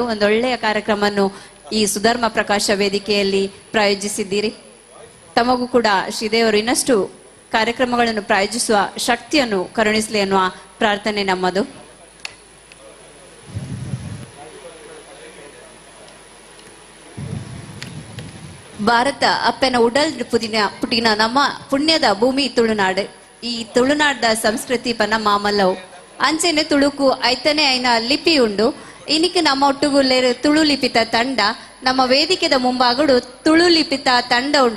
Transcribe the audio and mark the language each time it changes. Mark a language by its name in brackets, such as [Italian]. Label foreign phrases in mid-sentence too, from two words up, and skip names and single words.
[Kannada] ಒಂದೊಳ್ಳೆಯ ಕಾರ್ಯಕ್ರಮವನ್ನು ಈ ಸುಧರ್ಮ ಪ್ರಕಾಶ ವೇದಿಕೆಯಲ್ಲಿ ಪ್ರಾಯೋಜಿಸಿದ್ದೀರಿ. ತಮಗೂ ಕೂಡ ಶ್ರೀದೇವರು ಇನ್ನಷ್ಟು ಕಾರ್ಯಕ್ರಮಗಳನ್ನು ಪ್ರಾಯೋಜಿಸುವ ಶಕ್ತಿಯನ್ನು ಕರುಣಿಸಲಿ ಅನ್ನುವ ಪ್ರಾರ್ಥನೆ ನಮ್ಮದು. [Tulu] ಭಾರತ ಅಪ್ಪನ ಉಡಲ್ ಪುಟಿನ ನಮ್ಮ ಪುಣ್ಯದ ಭೂಮಿ ತುಳುನಾಡು. ಈ ತುಳುನಾಡದ ಸಂಸ್ಕೃತಿ ಪನ್ನ ಮಾಮಲ್ಲವು ಅಂಚೆನೆ ತುಳುಕು ಐತನೇ ಐನ ಲಿಪಿ ಉಂಡು. ಇನಿಕ್ ನಮ್ಮ ಒಟ್ಟುಗುಲ್ಲೇರು ತುಳು ಲಿಪಿತ ತಂಡ ನಮ್ಮ ವೇದಿಕೆದ ಮುಂಭಾಗಡು ತುಳು ಲಿಪಿತ ತಂಡ ಉಂಡು.